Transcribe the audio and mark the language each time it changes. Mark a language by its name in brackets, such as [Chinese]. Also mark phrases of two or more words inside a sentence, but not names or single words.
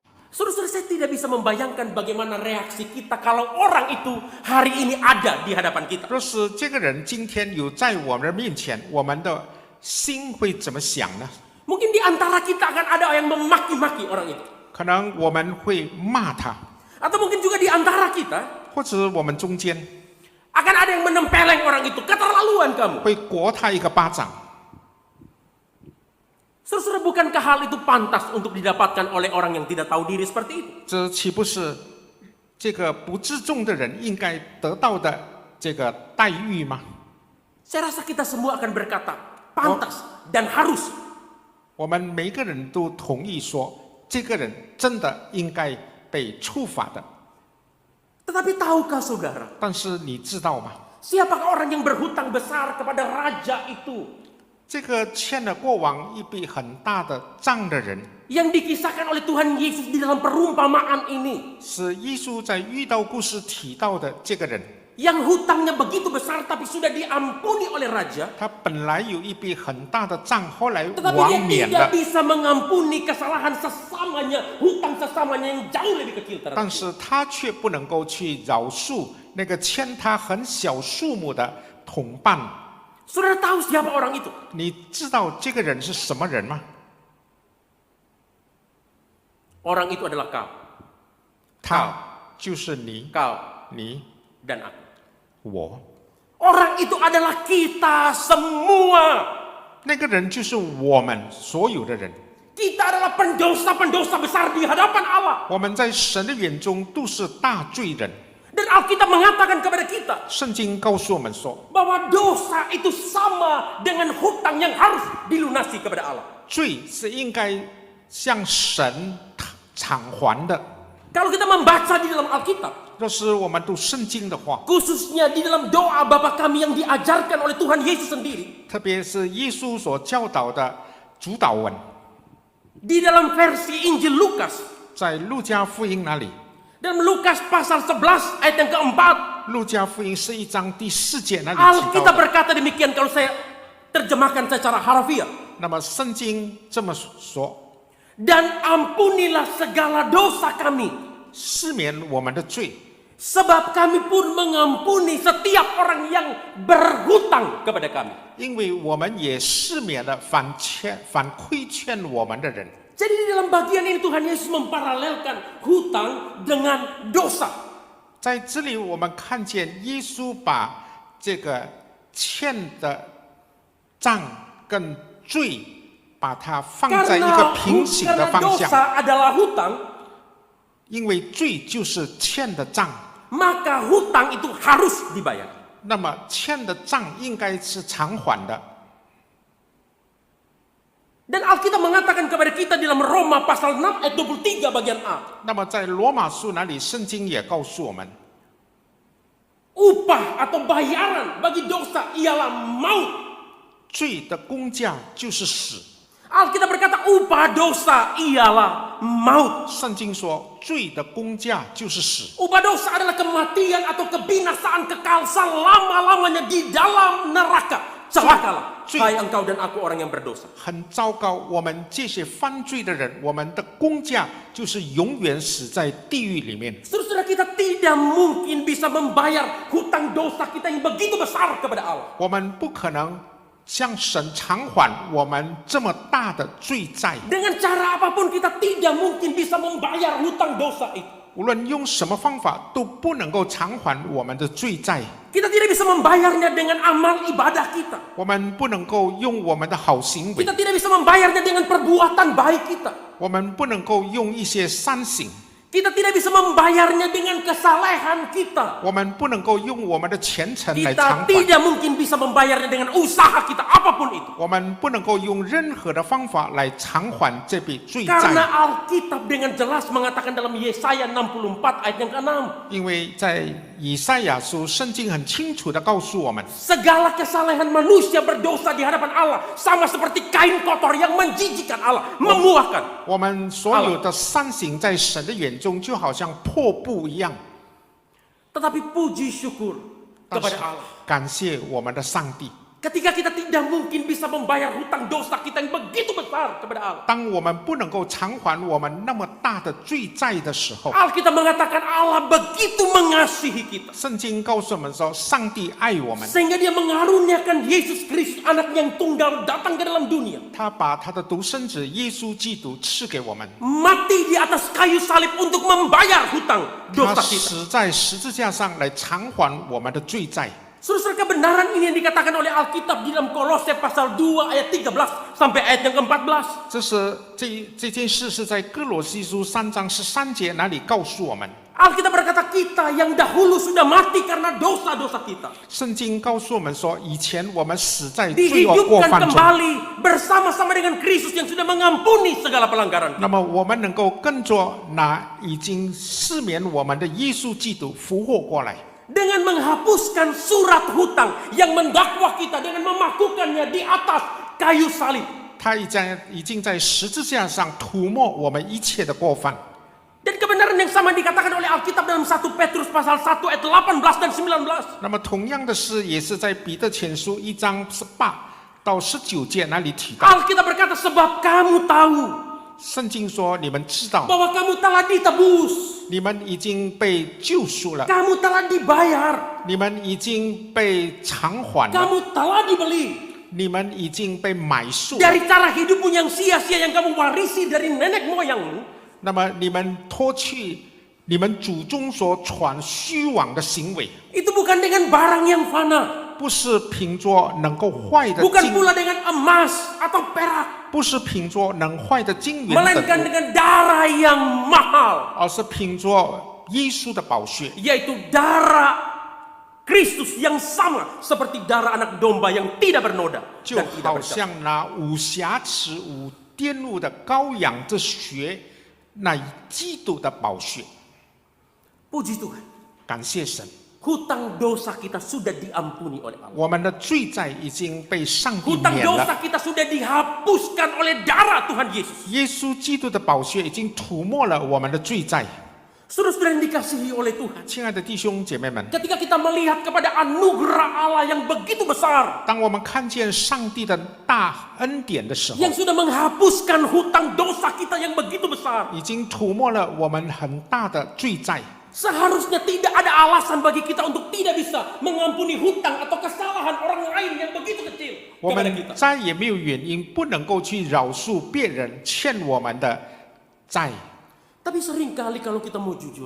[Indonesian] Saudara-saudara, saya tidak bisa membayangkan bagaimana reaksi kita kalau orang itu hari ini ada di hadapan kita. [Chinese] 若是这个人今天有在我们的面前，我们的心会怎么想呢？ [Indonesian] Mungkin di antara kita akan ada yang memaki-maki orang itu. [Chinese] 可能我们会骂他， [Indonesian] Atau mungkin juga di antara kita [Chinese] 或者我们中间 [Indonesian] akan ada yang menempeleng orang itu. Keterlaluan kamu. [Chinese] 会掴他一个巴掌。 [Indonesian] Saudara-saudara, bukankah hal itu pantas untuk didapatkan oleh orang yang tidak tahu diri seperti itu? [Chinese] 这岂不是这个不自重的人应该得到的这个待遇吗？ [Indonesian] Saya rasa kita semua akan berkata, pantas dan harus. [Chinese] 我们每个人都同意说，这个人真的应该被处罚的。 [Indonesian] Tetapi tahukah saudara, [Chinese] 但是你知道吗？ [Indonesian] siapakah orang yang berhutang besar kepada raja itu? [Chinese] 这个欠了过往一笔很大的账的人， [Indonesian] Yang dikisahkan oleh Tuhan Yesus di dalam perumpamaan ini. [Chinese] 是耶稣在遇到故事提到的这个人。 [Indonesian] Yang hutangnya begitu besar tapi sudah diampuni oleh raja. [Chinese] 他本来有一笔很大的账，后来 [Indonesian] Tetapi [Chinese] 王 [Indonesian] dia [Chinese] 免 [Indonesian] tidak [Chinese] 了， [Indonesian] bisa mengampuni kesalahan sesamanya, hutang sesamanya yang jauh lebih kecil. [Chinese] 但是他却不能够去饶恕那个欠他很小数目的同伴。 [Indonesian] Saudara tahu siapa orang itu? [Chinese] 你知道这个人是什么人吗？ [Indonesian] Orang itu adalah kau, [Chinese] 他就是你， [Indonesian] kau [Chinese] 你 [Indonesian] dan aku. [Chinese] 我。 [Indonesian] Orang itu adalah kita semua. [Chinese] 那个人就是我们所有的人。 [Indonesian] Kita adalah pendosa-pendosa besar di hadapan Allah. [Chinese] 我们在神的眼中都是大罪人。 [Indonesian] Dan Alkitab mengatakan kepada kita [Chinese] 圣经告诉我们说， [Indonesian] bahwa dosa itu sama dengan hutang yang harus dilunasi kepada Allah. [Chinese] 罪是应该向神偿还的。 [Indonesian] Kalau kita membaca di dalam Alkitab, [Chinese] 若是我们读圣经的话， [Indonesian] khususnya di dalam doa Bapa kami yang diajarkan oleh Tuhan Yesus sendiri, [Chinese] 特别是耶稣所教导的主导文， [Indonesian] di dalam versi Injil Lukas, [Chinese] 在路加福音那里， [Indonesian] dalam Lukas pasal 11 ayat yang keempat, [Chinese] 路加福音是1章第4节那里提 [Indonesian] Alkitab [Chinese] 到的。 [Indonesian] berkata demikian kalau saya terjemahkan secara harfiah. [Chinese] 那么圣经这么说， [Indonesian] Dan ampunilah segala dosa kami, [Chinese] 赦免我们的罪， [Indonesian] sebab kami pun mengampuni setiap orang yang berhutang kepada kami. [Chinese] 因为我们也赦免了反亏欠我们的人。 [Indonesian] Jadi di dalam bagian ini Tuhan Yesus memparalelkan hutang dengan dosa. [Chinese] 在这里，我们看见耶稣把这个欠的账跟罪，把它放在一个平行的 [Indonesian] Karena [Chinese] 方向。 [Indonesian] dosa adalah hutang, [Chinese] 因为罪就是欠的账， [Indonesian] maka hutang itu harus dibayar. [Chinese] 那么欠的账应该是偿还的。 [Indonesian] Dan Alkitab mengatakan kepada kita di dalam Roma pasal 6 ayat 23 bagian A. [Chinese] 那么在罗马书那里，圣经也告诉我们， [Indonesian] Upah atau bayaran bagi dosa ialah maut. [Chinese] 罪的工价就是死。 [Indonesian] Alkitab berkata upah dosa ialah maut. [Chinese] 圣经说，罪的工价就是死。 [Indonesian] Upah dosa adalah kematian atau kebinasaan kekal selama-lamanya di dalam neraka. Celakalah, hai engkau dan aku orang yang berdosa. [Chinese] 很糟糕，我们这些犯罪的人，我们的工价就是永远死在地狱里面。 [Indonesian] Saudara kita tidak mungkin bisa membayar hutang dosa kita yang begitu besar kepada Allah. [Chinese] 我们不可能向神偿还我们这么大的罪债， [Indonesian] Dengan cara apapun kita tidak mungkin bisa membayar hutang dosa itu. [Chinese] 无论用什么方法都不能够偿还我们的罪债。 [Indonesian] Kita tidak bisa membayarnya dengan amal ibadah kita. [Chinese] 我们不能够用我们的好行为， [Indonesian] Kita tidak bisa membayarnya dengan perbuatan baik kita. [Chinese] 我们不能够用一些善行， [Indonesian] Kita tidak bisa membayarnya dengan kesalehan kita. [Chinese] 我们不能够用我们的虔诚来 [Indonesian] Kita [Chinese] 偿还， [Indonesian] tidak mungkin bisa membayarnya dengan usaha kita apapun itu. [Chinese] 我们不能够用任何的方法来偿还这笔罪 [Indonesian] Karena [Chinese] 债， [Indonesian] Alkitab dengan jelas mengatakan dalam Yesaya 64 ayat yang ke-6. [Chinese] 因为在以赛亚书，圣经很清楚的告诉我们， [Indonesian] Segala kesalehan manusia berdosa di hadapan Allah sama seperti kain kotor yang menjijikkan Allah, memuakkan. [Chinese] 我们所有的善行在神的眼中就好像破布一样。 [Indonesian] Tetapi puji syukur [Chinese] 但是 [Indonesian] kepada Allah. [Chinese] 感谢我们的上帝， [Indonesian] Ketika kita tidak mungkin bisa membayar hutang dosa kita yang begitu besar kepada Allah. [Chinese] 当我们不能够偿还我们那么大的罪债的时候， [Indonesian] Alkitab mengatakan Allah begitu mengasihi kita. [Chinese] 圣经告诉我们说，上帝爱我们， [Indonesian] Sehingga dia mengaruniakan Yesus Kristus anak yang tunggal datang ke dalam dunia. [Chinese] 他把他的独生子耶稣基督赐给我们， [Indonesian] Mati di atas kayu salib untuk membayar hutang [Chinese] 他 [Indonesian] dosa kita. [Chinese] 死在十字架上来偿还我们的罪债。 [Indonesian] Saudara, kebenaran ini yang dikatakan oleh Alkitab di dalam Kolose pasal 2 ayat 13 sampai ayat yang ke-14. [Chinese] 这件事是在哥罗西书3章13节那里告诉我们。 [Indonesian] Alkitab berkata kita yang dahulu sudah mati karena dosa-dosa kita. [Chinese] 圣经告诉我们说，以前我们死在罪恶过 [Indonesian] Dihidupkan [Chinese] 犯中， [Indonesian] kembali bersama-sama dengan Kristus yang sudah mengampuni segala pelanggaran. [Chinese] 那么我们能够跟着那已经赦免我们的耶稣基督复活过来。 [Indonesian] Dengan menghapuskan surat hutang yang mendakwa kita dengan memakukannya di atas kayu salib. [Chinese] 他已经在十字架上涂抹我们一切的过犯。 [Indonesian] Dan kebenaran yang sama dikatakan oleh Alkitab dalam 1 Petrus pasal 1 ayat 18 dan 19. [Chinese] 那么同样的事也是在彼得前书1章18到19节那里提到。 [Indonesian] Alkitab berkata sebab kamu tahu [Chinese] 圣经说，你们知道， [Indonesian] bahwa kamu telah ditebus, [Chinese] 你们已经被救赎了， [Indonesian] kamu telah dibayar, [Chinese] 你们已经被偿还了， [Indonesian] kamu telah dibeli [Chinese] 你们已经被买赎了。 [Indonesian] dari cara hidupmu yang sia-sia yang kamu warisi dari nenek moyangmu. [Chinese] 那么你们脱去你们祖宗所传虚妄的行为， [Indonesian] Itu bukan dengan barang yang fana, [Chinese] 不是凭着能够坏的 [Indonesian] bukan [Chinese] 金， [Indonesian] pula dengan emas atau perak, [Chinese] 不是凭着能坏的金元 [Indonesian] melainkan [Chinese] 的， [Indonesian] dengan darah yang mahal, [Chinese] 而是凭着耶稣的宝血， [Indonesian] yaitu darah Kristus yang sama seperti darah anak domba yang tidak bernoda [Chinese] 就 [Indonesian] dan tidak [Chinese] 好 [Indonesian] bercacat. [Chinese] 像那无瑕疵、无玷污的羔羊之血，那基督的宝血。 [Indonesian] Puji Tuhan, [Chinese] 感谢神， [Indonesian] hutang dosa kita sudah diampuni oleh Allah. [Chinese] 我们的罪债已经被上帝 [Indonesian] Hutang [Chinese] 免 [Indonesian] dosa [Chinese] 了。 [Indonesian] kita sudah dihapuskan oleh darah Tuhan Yesus. [Chinese] 耶稣基督的宝血已经涂抹了我们的罪债。 [Indonesian] Saudara-saudara yang dikasihi oleh Tuhan, [Chinese] 亲爱的弟兄姐妹们， [Indonesian] ketika kita melihat kepada anugerah Allah yang begitu besar, [Chinese] 当我们看见上帝的大恩典的时候， [Indonesian] yang sudah menghapuskan hutang dosa kita yang begitu besar, [Chinese] 已经涂抹了我们很大的罪债。 [Indonesian] seharusnya tidak ada alasan bagi kita untuk tidak bisa mengampuni hutang atau kesalahan orang lain yang begitu kecil [Chinese] 我 [Indonesian] kepada [Chinese] 们 [Indonesian] kita. [Chinese] 再也没有原因不能够去饶恕别人欠我们的债。 [Indonesian] Tapi seringkali kalau kita mau jujur,